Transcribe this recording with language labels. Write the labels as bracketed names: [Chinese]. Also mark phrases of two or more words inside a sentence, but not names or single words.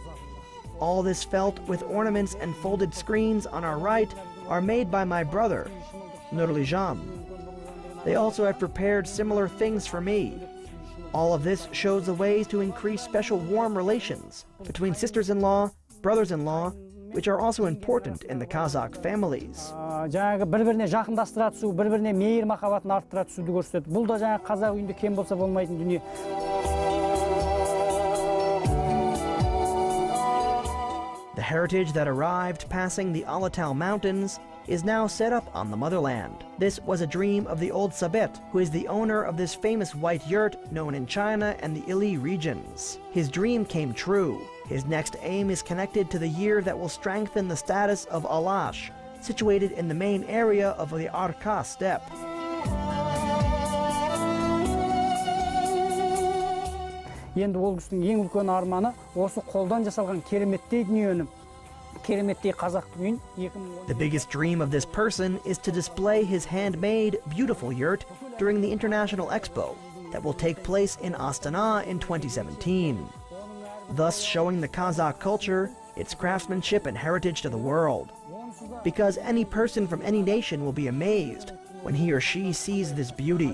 [English] All this felt with ornaments and folded screens on our right are made by my brother, Nurlijam. They also have prepared similar things for me. All of this shows the ways to increase special warm relations between sisters-in-law, brothers-in-law, which are also important in the Kazakh families. [Kazakh] жаңағы бір-біріне жақындастыра түсу, бір-біріне мейір махаббатын арттыра түсуді көрсетеді. Бұл да жаңағы қазақ үйінде кем болса болмайтын дүние. [English] The heritage that arrived passing the Alatau Mountains is now set up on the motherland. This was a dream of the old Sabet, who is the owner of this famous white yurt known in China and the Ili regions. His dream came true. His next aim is connected to the year that will strengthen the status of Alash, situated in the main area of the Arka steppe. [Kazakh] Енді ол кісінің ең үлкен арманы осы қолдан жасалған кереметтей дүниені, кереметтей қазақтың үйін 2010. [English] The biggest dream of this person is to display his handmade, beautiful yurt during the International Expo that will take place in Astana in 2017, thus showing the Kazakh culture, its craftsmanship and heritage to the world. Because any person from any nation will be amazed when he or she sees this beauty.